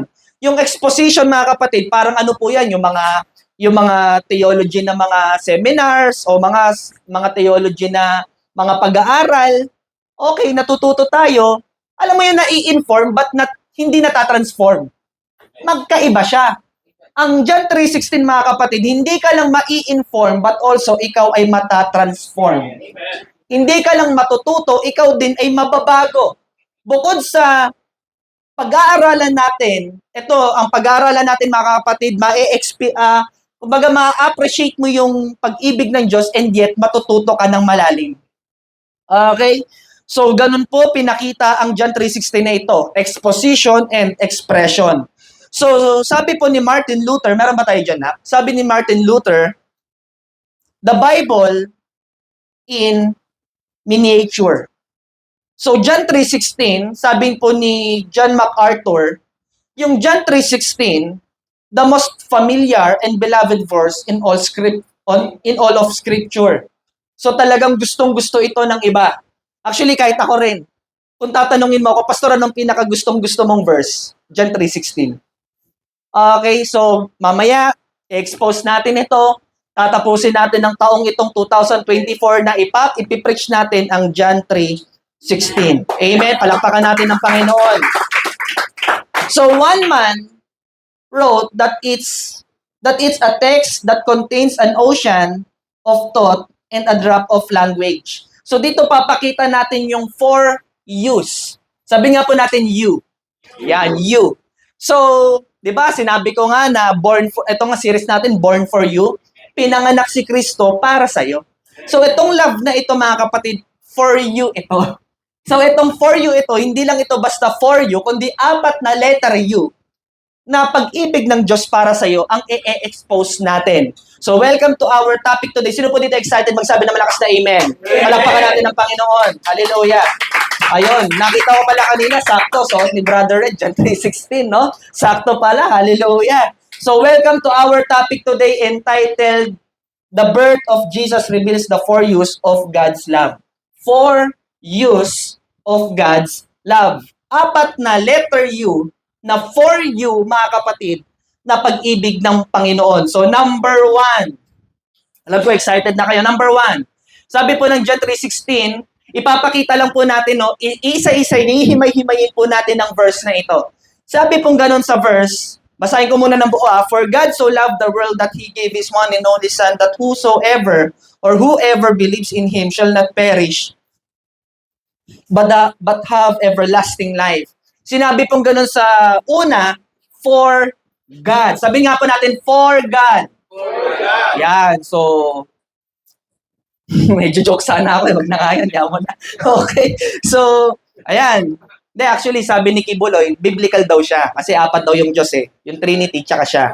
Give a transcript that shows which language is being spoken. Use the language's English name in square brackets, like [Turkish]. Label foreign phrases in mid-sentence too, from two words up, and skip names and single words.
[Filipino] Yung exposition, mga kapatid, parang ano po yan, yung mga theology na mga seminars o mga theology na mga pag-aaral. Okay, natututo tayo. Alam mo yun, nai-inform but hindi natatransform. Magkaiba siya. Ang John 3:16, mga kapatid, hindi ka lang mai-inform [English] but also [Filipino] ikaw ay matatransform. Hindi ka lang matututo, ikaw din ay mababago. Bukod sa pag-aaralan natin, ito, ang pag-aaralan natin, mga kapatid, kumbaga ma-appreciate mo yung pag-ibig ng Diyos [English] and yet [Filipino] matututo ka ng malalim. Okay? So, ganun po pinakita ang John 3:16 na ito, [English] exposition and expression. [Filipino] So, sabi po ni Martin Luther, meron ba tayo dyan, ha? Sabi ni Martin Luther, [English] the Bible in miniature. So, [Filipino] John 3:16, sabi po ni John MacArthur, yung John 3:16, [English] the most familiar and beloved verse in all of Scripture. So, [Filipino] talagang gustong-gusto ito ng iba. Actually, kahit ako rin. Kung tatanungin mo ako, Pastor, anong pinakagustong-gusto mong verse? John 3:16. Okay, so mamaya, i-expose natin ito. Tatapusin natin ng taong itong 2024 na ipipreach natin ang John 3:16. Amen? Palakpakan natin ng Panginoon. [English] So one man wrote that it's a text that contains an ocean of thought and a drop of language. [Filipino] So dito papakita natin yung 4 U's. Sabi nga po natin you. Yan, you. So, 'di ba? Sinabi ko nga na ito nga series natin, [English] Born for You. [Filipino] Pinanganak si Kristo para sa iyo. So itong love na ito, mga kapatid, [English] for you [Filipino] ito. So itong [English] for you [Filipino] ito, hindi lang ito basta [English] for you, [Filipino] kundi 4 na letter U na pag-ibig ng Diyos para sa iyo ang i-expose natin. [English] So welcome to our topic today. [Filipino] Sino po dito excited magsabi ng malakas na amen? Palakpakan natin ng Panginoon. Hallelujah. Ayun, nakita ko pala kanina, sakto. So, ni Brother Red, John 3:16, no? Sakto pala, hallelujah. [English] So, welcome to our topic today entitled, The Birth of Jesus Reveals the 4 U's of God's Love. 4 U's of God's Love. [Filipino] 4 na letter U, na [English] for you, [Filipino] mga kapatid, na pag-ibig ng Panginoon. So, number 1. Alam ko, excited na kayo. Number 1. Sabi po ng John 3:16, ipapakita lang po natin, no, isa-isa, hihimay-himayin po natin ang verse na ito. Sabi pong ganun sa verse, basahin ko muna ng buo, [English] For God so loved the world that He gave His one and only Son, that whosoever or whoever believes in Him shall not perish, but have everlasting life. [Filipino] Sinabi pong ganun sa una, [English] for God. [Filipino] Sabi nga po natin, [English] for God. For God. [Filipino] Yan, so, medyo joke sana ako, wag na nga yan, yaman na. Okay, so, ayan. Hindi, actually, sabi ni Kibuloy, biblical daw siya, kasi 4 daw yung Diyos eh. Yung Trinity, tsaka siya.